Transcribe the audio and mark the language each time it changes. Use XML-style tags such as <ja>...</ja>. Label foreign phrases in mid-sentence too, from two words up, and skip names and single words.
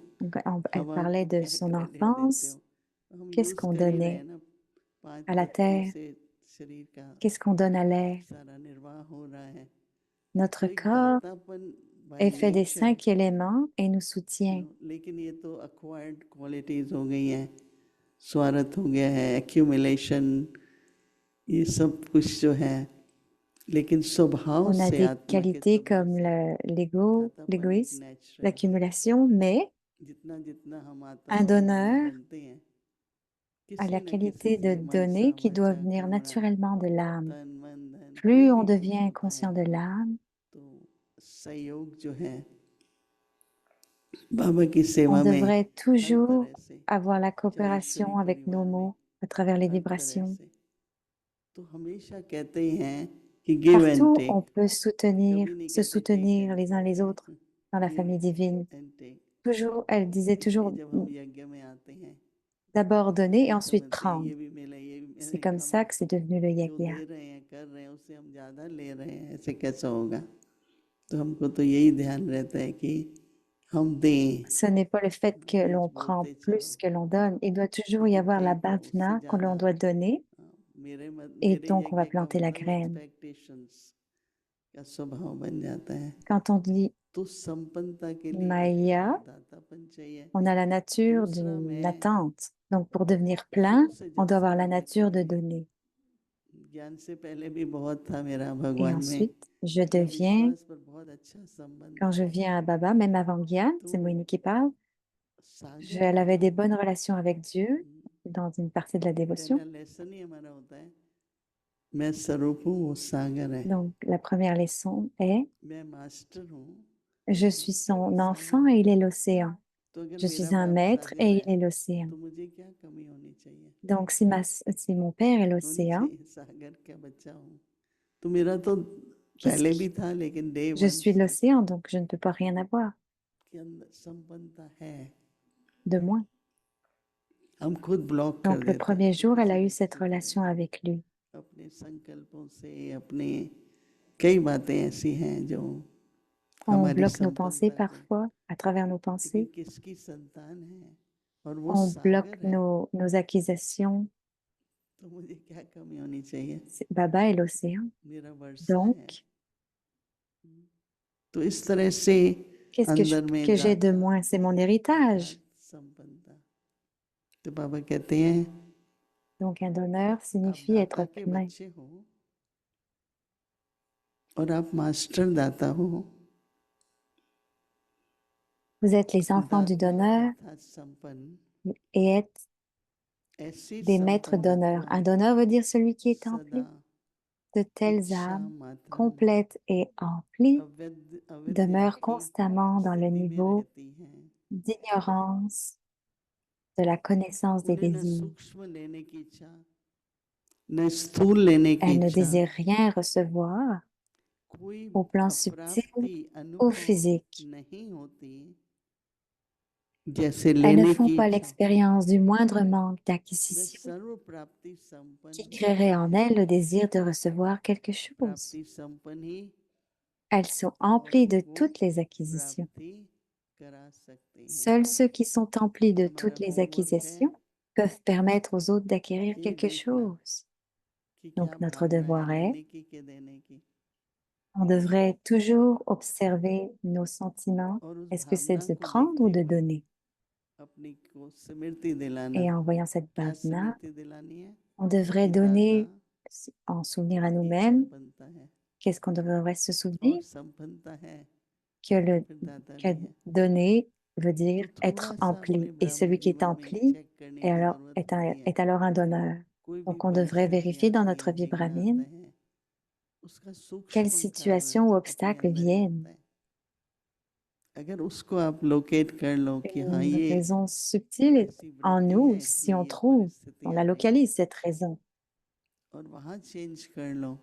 <fr>Donc, elle</fr> <hi>हवा</hi> <fr>parlait</fr> <hi>को</hi> <fr>de</fr> <hi>क्या</hi> <fr>son</fr> <hi>क्रेडिट देते</hi> <fr>enfance.</fr> <hi>हो। हम</hi> <fr>Qu'est-ce</fr> <hi>यूज</hi> <fr>qu'on</fr> <hi>कर ही रहे</hi> <fr>donnait</fr> <hi>हैं ना, 5</hi> <fr>à la</fr> <hi>तत्वों</hi> <fr>terre?</fr> <hi>से शरीर का</hi> <fr>Qu'est-ce qu'on donne à l'air?</fr> <hi>सारा निर्वाह हो रहा है।</hi> <fr>Notre</fr> <hi>तो एक</hi> <fr>corps</fr> <hi>दातापन बाय</hi> <fr>est fait des</fr> <hi>नेचर,</hi> <fr>5 éléments et nous soutient.</fr> <hi>लेकिन ये तो</hi> <en>acquired qualities</en> <hi>हो गई हैं, स्वार्थ हो गया है, एक्यूमुलेशन, ये सब कुछ जो है। लेकिन स्वभाव</hi> <fr>On a</fr> <hi>से</hi> <fr>des</fr> <hi>आत्मा के</hi> <fr>qualités</fr> <hi>स्वभाव</hi> <fr>comme</fr> <hi>से</hi> <fr>l'ego,</fr> <hi>दातापन एक</hi> <fr>l'égoïsme,</fr> <hi>नेचुरल है।</hi> <fr>l'accumulation, mais</fr> <hi>जितना जितना हम</hi> <fr>un</fr> <hi>आत्माभिमानी</hi> <fr>donneur</fr> <hi>बनते हैं,</hi> <fr>a</fr> <hi>किसी</hi> <fr>la</fr> <hi>न किसी</hi> <fr>qualité de</fr> <hi>से</hi> <fr>donner</fr> <hi>मनसा</hi> <fr>qui doit</fr> <hi>वाचा</hi> <fr>venir</fr> <hi>कर्मणा,</hi> <fr>naturellement de l'âme.</fr> <hi>तन मन धन कोई</hi> <fr>Plus on</fr> <hi>भी कुछ</hi> <fr>devient</fr> <hi>होता है,</hi> <fr>conscient de l'âme,</fr> <hi>तो सहयोग जो है बाबा की</hi> <fr>on</fr> <hi>सेवा में</hi> <fr>devrait</fr> <hi>हर</hi> <fr>toujours</fr> <hi>तरह से,</hi> <fr>avoir la</fr> <hi>चाहे ईश्वरी</hi> <fr>coopération avec nos</fr> <hi>परिवार में</hi> <fr>mots à travers les</fr> <hi>हर तरह</hi> <fr>vibrations.</fr> <hi>से। तो हमेशा कहते ही हैं कि</hi> <en>give and</en> <fr>Partout, on</fr> <hi>टेक,</hi> <fr>peut</fr> <hi>कभी नहीं</hi> <fr>se</fr> <hi>कहते टेक</hi> <fr>soutenir</fr> <hi>एंड</hi> <fr>les uns les autres dans la</fr> <hi>गिव</hi> <fr>famille divine.</fr> <en>and take.</en> <fr>Toujours, elle disait</fr> <hi>इसलिए</hi> <fr>toujours</fr> <hi>जब हम यज्ञ में आते हैं</hi> <fr>d'abord</fr> <hi>तो</hi> <fr>donner et</fr> <hi>हम</hi> <fr>ensuite</fr> <hi>समझते हैं</hi> <fr>prendre.</fr> <hi>ये भी मिला, ये भी</hi> <fr>C'est</fr> <hi>मिला,</hi> <fr>comme</fr> <hi>हम</hi> <fr>ça que c'est devenu le</fr> <hi>जो</hi> <fr>yagya.</fr> <hi>दे रहे हैं कर रहे हैं उससे हम ज़्यादा ले रहे हैं, ऐसे कैसा होगा। तो हमको तो यही ध्यान रहता है कि हम दें,</hi> <fr>Ce n'est pas le fait que</fr> <hi>रोज</hi> <fr>l'on prend</fr> <hi>बोलते</hi> <fr>plus</fr> <hi>चलो</hi> <fr>que l'on donne. Il doit toujours y avoir la</fr> <hi>ठीक है, उससे</hi> <fr>bhavana que l'on</fr> <hi>ज़्यादा</hi> <fr>doit donner et</fr> <hi>मेरे</hi> <fr>donc on va</fr> <hi>यज्ञ का</hi> <fr>planter la</fr> <hi>वही</hi> <fr>graine.</fr> <hi>एक्सपेक्टेशंस का स्वभाव बन जाता है।</hi> <fr>Quand on dit</fr> <hi>तो संपन्नता के लिए एक</hi> <fr>Maya,</fr> <hi>दातापन चाहिए,</hi> <fr>on a la nature</fr> <hi>दूसरा</hi> <fr>d'une</fr> <hi>मैं</hi> <fr>attente. Donc pour devenir</fr> <hi>शुरू</hi> <fr>plein,</fr> <hi>से</hi> <fr>on</fr> <hi>जब</hi> <fr>doit</fr> <hi>से</hi> <fr>avoir la</fr> <hi>मैं</hi> <fr>nature de donner.</fr> <hi>ज्ञान से पहले भी बहुत था मेरा</hi> <fr>Et</fr> <hi>भगवान में,</hi> <fr>ensuite, je</fr> <hi>मैं</hi> <fr>deviens,</fr> <hi>विश्वास पर बहुत अच्छा संबंध</hi> <fr>quand je</fr> <hi>था।</hi> <fr>viens à Baba, même avant Gyan, c'est</fr> <hi>तो</hi> <fr>Moïni qui parle,</fr> <hi>सागर</hi> <fr>elle avait des</fr> <hi>है,</hi> <fr>bonnes relations avec Dieu dans une partie de la dévotion.</fr> <hi>पहला लेसन ही हमारा होता है, मैं स्वरूप हूँ, वो सागर है,</hi> <fr>Donc la première leçon est,</fr> <hi>मैं मास्टर हूँ,</hi> <fr>je suis son enfant</fr> <hi>सागर</hi> <fr>et</fr> <hi>है।</hi> <fr>il est l'océan.</fr> <hi>तो अगर</hi> <fr>Je</fr> <hi>मेरा</hi> <fr>suis un</fr> <hi>बाप</hi> <fr>maître</fr> <hi>सागर</hi> <fr>et</fr> <hi>है</hi> <fr>il est l'océan.</fr> <hi>तो मुझे क्या कमी होनी चाहिए?</hi> <fr>Donc si mon père est</fr> <hi>होनी</hi> <fr>l'océan,</fr> <hi>चाहिए, सागर का बच्चा हूँ। तो मेरा तो</hi> <fr>qu'est-ce</fr> <hi>पहले भी</hi> <fr>qui...</fr> <hi>था, लेकिन डे</hi> <fr>Je</fr> <hi>वन</hi> <fr>suis</fr> <hi>से</hi> <fr>l'océan, donc je ne peux pas rien avoir</fr> <hi>के अंदर संपन्नता है।</hi> <fr>de moins.</fr> <hi>हम खुद ब्लॉक कर</hi> <fr>Donc le</fr> <hi>देते हैं</hi> <fr>premier jour, elle</fr> <hi>किसी</hi> <fr>a eu</fr> <hi>व्यक्ति</hi> <fr>cette</fr> <hi>को</hi> <fr>relation avec lui.</fr> <hi>अपने संकल्पों से, अपने कई बातें ऐसी हैं जो</hi> <fr>On</fr> <hi>हमारी</hi> <fr>bloque nos pensées</fr> <hi>संपन्नता को,</hi> <fr>parfois à travers nos</fr> <hi>लेकिन</hi> <fr>pensées.</fr> <hi>किसकी संतान है और वो</hi> <fr>On bloque</fr> <hi>सागर है,</hi> <fr>nos accusations.</fr> <hi>तो मुझे क्या कमी होनी चाहिए?</hi> <fr>Baba est l'océan.</fr> <hi>मेरा वर्षा है।</hi> <fr>Donc,</fr> <hi>तो इस तरह से</hi> <fr>qu'est-ce</fr> <hi>अंदर में</hi> <fr>que j'ai de</fr> <hi>दाता,</hi> <fr>moins? C'est mon</fr> <hi>अर्थात</hi> <fr>héritage.</fr> <hi>संपन्नता। तो बाबा कहते हैं</hi> <fr>Donc un donneur</fr> <hi>आप</hi> <fr>signifie</fr> <hi>दाता</hi> <fr>être</fr> <hi>के</hi> <fr>plein.</fr> <hi>बच्चे हो और आप मास्टर दाता हो।</hi> <fr>Vous êtes les enfants du</fr> <hi>दाता</hi> <fr>donneur</fr> <hi>अर्थात संपन्न,</hi> <fr>et êtes</fr> <hi>ऐसी</hi> <fr>des maîtres</fr> <hi>संपन्नता</hi> <fr>donneurs.</fr> <hi>को</hi> <fr>Un donneur veut dire celui qui est</fr> <hi>सदा</hi> <fr>empli. De telles</fr> <hi>इच्छा</hi> <fr>âmes</fr> <hi>मात्रम</hi> <fr>complètes et emplies</fr> <hi>अविद्या</hi> <fr>demeurent</fr> <hi>की</hi> <fr>constamment dans le</fr> <hi>स्थिति में</hi> <fr>niveau</fr> <hi>रहती हैं।</hi> <fr>d'ignorance de la connaissance des</fr> <hi>उन्हें न</hi> <fr>désirs.</fr> <hi>सूक्ष्म लेने की इच्छा, न स्थूल लेने की</hi> <fr>Elles ne</fr> <hi>इच्छा,</hi> <fr>désirent rien recevoir</fr> <hi>कोई</hi> <fr>au plan subtil</fr> <hi>अप्राप्ति</hi> <fr>ou</fr> <hi>अनुभव</hi> <fr>physique.</fr> <hi>नहीं होती, जैसे</hi> <fr>Elles ne</fr> <hi>लेने</hi> <fr>font</fr> <hi>की</hi> <fr>pas</fr> <hi>इच्छा।</hi> <fr>l'expérience du moindre manque</fr> <hi>वे</hi> <fr>d'acquisition</fr> <hi>सर्व प्राप्ति</hi> <fr>qui</fr> <hi>संपन्न</hi> <fr>créerait</fr> <hi>होती</hi> <fr>en</fr> <hi>हैं,</hi> <fr>elles le désir de recevoir quelque chose.</fr> <hi>प्राप्ति संपन्न ही</hi> <fr>Elles sont emplies de</fr> <hi>औरों को</hi> <fr>toutes les acquisitions.</fr> <hi>प्राप्ति करा सकते हैं।</hi> <fr>Seuls ceux qui sont emplis de</fr> <hi>हमारा</hi> <fr>toutes les</fr> <hi>होमवर्क है</hi> <fr>acquisitions peuvent permettre aux autres d'acquérir</fr> <hi>ये</hi> <fr>quelque</fr> <hi>देखना</hi> <fr>chose.</fr> <hi>कि क्या</hi> <fr>Donc notre</fr> <hi>भावना है</hi> <fr>devoir est,</fr> <hi>लेने की के देने की,</hi> <fr>on devrait toujours observer nos sentiments.</fr> <hi>और उस</hi> <fr>Est-ce que c'est</fr> <hi>भावना</hi> <fr>de</fr> <hi>को</hi> <fr>prendre ou</fr> <hi>देखते</hi> <fr>de</fr> <hi>हुए</hi> <fr>donner?</fr> <hi>अपनी को स्मृति दिलाना।</hi> <fr>Et en voyant cette</fr> <hi>क्या</hi> <fr>bhavana,</fr> <hi>स्मृति दिलानी है?</hi> <fr>on devrait</fr> <hi>कि दाता</hi> <fr>donner en souvenir à</fr> <hi>की</hi> <fr>nous-mêmes.</fr> <hi>संपन्नता है</hi> <fr>Qu'est-ce qu'on devrait se</fr> <hi>और</hi> <fr>souvenir?</fr> <hi>संपन्नता है</hi> <fr>Que</fr> <hi>फिर दाता</hi> <fr>que</fr> <hi>भी है।</hi> <fr>donner veut</fr> <hi>तो</hi> <fr>dire</fr> <hi>थोड़ा</hi> <fr>être</fr> <hi>सा</hi> <fr>empli.</fr> <hi>अपने</hi> <fr>Et celui qui est</fr> <hi>जीवन में</hi> <fr>empli</fr> <hi>चेक करने की जरूरत होती है।</hi> <fr>est alors un donneur.</fr> <hi>कोई भी</hi> <fr>Donc on devrait</fr> <hi>परिस्थिति</hi> <fr>vérifier dans</fr> <hi>आती</hi> <fr>notre</fr> <hi>है,</hi> <fr>vie</fr> <hi>विघ्न आता</hi> <fr>brahmine</fr> <hi>है, उसका</hi> <fr>quelles</fr> <hi>सूक्ष्म कारण</hi> <fr>situations ou</fr> <hi>अपने</hi> <fr>obstacles</fr> <hi>अंदर ही</hi> <fr>viennent.</fr> <hi>होता है। अगर उसको आप लोकेट कर लो कि हाँ</hi> <fr>Une</fr> <hi>ये</hi> <fr>raison subtile est</fr> <hi>ऐसी</hi> <fr>en</fr> <hi>वृत्ति</hi> <fr>nous</fr> <hi>है</hi> <fr>si</fr> <hi>इसलिए</hi> <fr>on</fr> <hi>ये</hi> <fr>trouve,</fr> <hi>परिस्थिति</hi> <fr>on</fr> <hi>आ</hi> <fr>la</fr> <hi>रही है,</hi> <fr>localise cette raison.</fr> <hi>और वहाँ चेंज कर लो</hi>